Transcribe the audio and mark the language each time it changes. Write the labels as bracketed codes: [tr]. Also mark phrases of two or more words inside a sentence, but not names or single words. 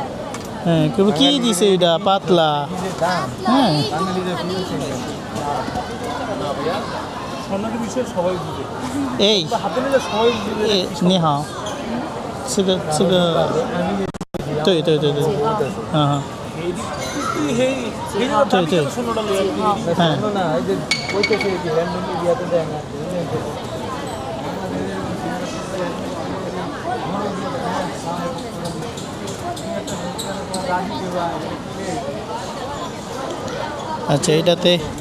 [bn] হ্যাঁ কিন্তু কি দিছে এটা পাতলা কি যে দাম হ্যাঁ বাঙালিদের ফিউজ চিনে না স্বর্ণের বিষয়ে সবাই বুঝে, এই হাতে নিলে সবাই বুঝে। [zh] 你好这个对对对对嗯 [bn] এই দিক তুই হেই এই যে [zh] 对对 [bn] স্বর্ণটা লয়ে আসবি। হ্যাঁ না এই যে কইতেছে যে র্যান্ডম ইয়াতে দেয় না আচ্ছা এটাতে